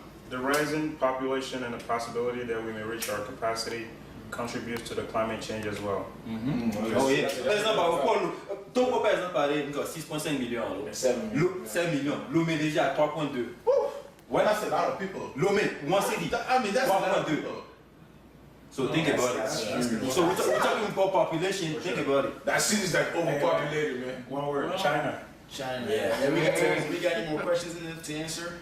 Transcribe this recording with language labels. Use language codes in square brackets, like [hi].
[en] The rising population and the possibility that we may reach our capacity contributes to the climate change as well. Oh yeah. [fr] Par exemple, Togo par exemple parlait de 6,5 millions. 7 millions. Lomé déjà à 3,2. [en] Well, that's a lot of people. Lomé, one city. I mean, that's a lot of 1.2. people. So think about it. So we're talking about population. Think about it. that city is like overpopulated, man. One word, China. China. Yeah. We got any more questions to answer?